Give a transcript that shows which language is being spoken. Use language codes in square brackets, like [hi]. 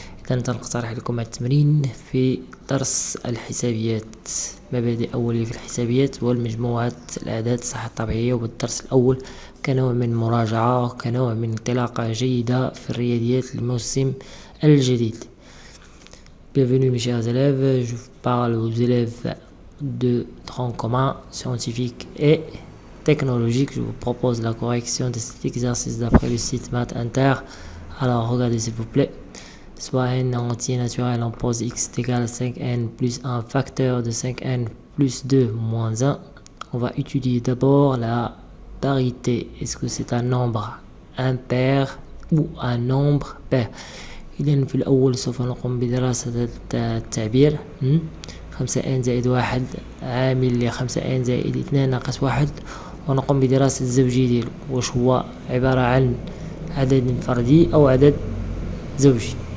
[ar] إذا نقترح لكم التمرين في درس الحسابيات، مبادئ أولية في الحسابيات والمجموعات الأعداد الصحة الطبيعية. والدرس الأول كنوع من مراجعة، كنوع من انطلاقة جيدة في الرياضيات الموسم الجديد. [fr] Bienvenue mes chers élèves, je parle aux élèves de tronc commun, scientifique et technologique. Je vous propose la correction de cet exercice d'après le site Math Inter. Alors regardez s'il vous plaît. Soit n en entier naturel, on pose x est égal à 5n plus 1 facteur de 5n plus 2 moins 1. On va étudier d'abord la parité. Est-ce que c'est un nombre impair ou un nombre pair؟ [ar] إذن في الأول سوف نقوم بدراسة التعبير. 5n زائد 1 عامل ل5n زائد 2 ناقص 1، ونقوم بدراسة الزوجي ديالو، واش هو عبارة عن عدد فردي أو عدد زوجي.